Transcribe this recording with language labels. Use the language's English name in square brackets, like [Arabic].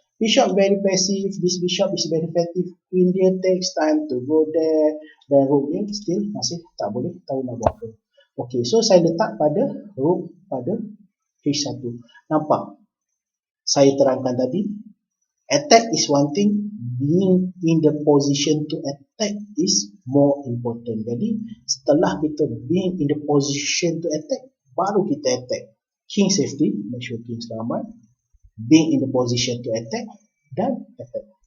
[English] Bishop very passive, this bishop is very effective, queen dia takes time to go there, [Malay] dan rook dia still masih tak boleh tahu nak buat apa. Okey, so saya letak pada rook pada H1. Nampak? Saya terangkan tadi, [English] attack is one thing, being in the position to attack is more important. [Malay] Jadi setelah kita [English] being in the position to attack, [Malay] baru kita attack. [English] King safety, make sure king [Malay] selamat, [English] being in the position to attack, [Malay] dan [English] attack.